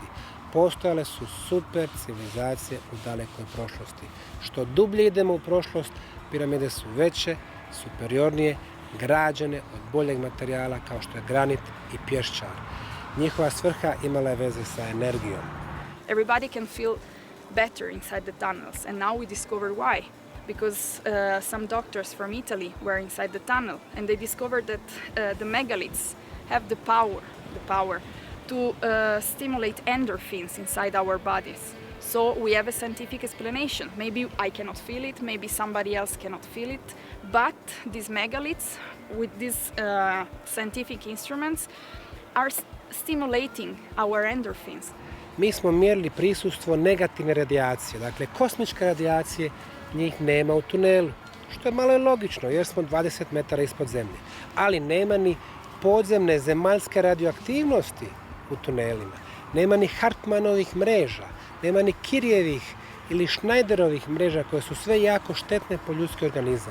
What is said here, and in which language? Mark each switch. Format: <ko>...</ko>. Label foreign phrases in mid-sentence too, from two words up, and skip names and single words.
<bs>Postojale su super civilizacije u dalekoj prošlosti. Što dublje idemo u prošlost, piramide su veće, superiornije, građene od boljeg materijala kao što je granit i pješčar. Njihova svrha imala je veze sa energijom.</bs> <en>Everybody can feel better inside the tunnels, and now we discover why. Because some doctors from Italy were inside the tunnel, and they discovered that the megaliths have the power to stimulate endorphins inside our bodies. So we have a scientific explanation. Maybe I cannot feel it, maybe somebody else cannot feel it, but these megaliths, with these scientific instruments, are stimulating our endorphins.</en> <bs>Mi smo mjerili prisustvo negativne radijacije, dakle kosmičke radijacije, njih nema u tunelu, što je malo i logično jer smo 20 metara ispod zemlje. Ali nema ni podzemne zemaljske radioaktivnosti u tunelima, nema ni Hartmanovih mreža, nema ni Kirjevih ili Schneiderovih mreža koje su sve jako štetne po ljudski organizam.</bs>